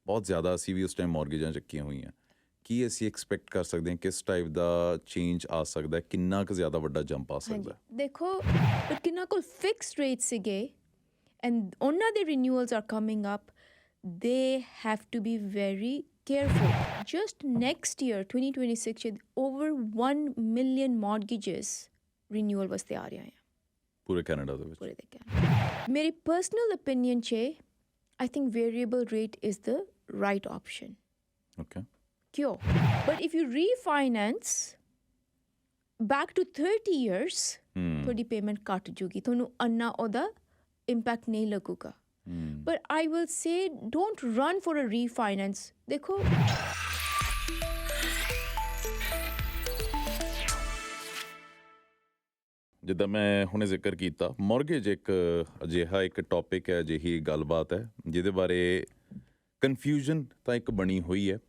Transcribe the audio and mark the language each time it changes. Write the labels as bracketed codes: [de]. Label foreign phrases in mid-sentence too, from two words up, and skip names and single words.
[pa] ਬਹੁਤ ਜ਼ਿਆਦਾ ਅਸੀਂ ਵੀ ਉਸ ਟਾਈਮ ਮੌਰਗੇਜਾਂ ਚੱਕੀਆਂ ਹੋਈਆਂ। ਕੀ ਅਸੀਂ ਐਕਸਪੈਕਟ ਕਰ ਸਕਦੇ ਹਾਂ ਕਿਸ ਟਾਈਪ ਦਾ ਚੇਂਜ ਆ ਸਕਦਾ, ਕਿੰਨਾ ਕੁ ਜ਼ਿਆਦਾ ਵੱਡਾ ਜੰਪ ਆ ਹਾਂਜੀ ਸਕਦਾ? [en] ਦੇਖੋ, ਬਟ [pa] ਕਿੰਨਾ ਕੋਲ [en] fixed rate ਸੀਗੇ ਐਂਡ [pa] ਉਹਨਾਂ ਦੇ [en] renewals are coming up, they have to be very careful. Just next year 2026 ਚ over 1 million mortgages renewal [pa] ਵਾਸਤੇ ਆ ਰਹੇ ਆ ਪੂਰੇ ਕੈਨੇਡਾ ਦੇ ਵਿੱਚ? ਪੂਰੇ ਦੇ ਕੈਨੇਡਾ। ਮੇਰੀ [en] personal opinion ਚ I think variable rate is the right option. Okay. [pa] ਕਿਉਂ? [en] But if you refinance back to 30 years [pa] ਤੁਹਾਡੀ ਪੇਮੈਂਟ ਘੱਟ ਜੂਗੀ, ਤੁਹਾਨੂੰ ਅੰਨਾ ਉਹਦਾ ਇੰਪੈਕਟ ਨਹੀਂ ਲੱਗੂਗਾ। [en] But I will say don't run for a refinance. [pa] ਦੇਖੋ ਜਿੱਦਾਂ ਮੈਂ ਹੁਣੇ ਜ਼ਿਕਰ ਕੀਤਾ, ਮੌਰਗੇਜ ਇੱਕ ਅਜਿਹਾ ਇੱਕ ਟੌਪਿਕ ਹੈ, ਅਜਿਹੀ ਗੱਲਬਾਤ ਹੈ ਜਿਹਦੇ ਬਾਰੇ ਕਨਫਿਊਜ਼ਨ ਤਾਂ ਇੱਕ ਬਣੀ ਹੋਈ ਹੈ।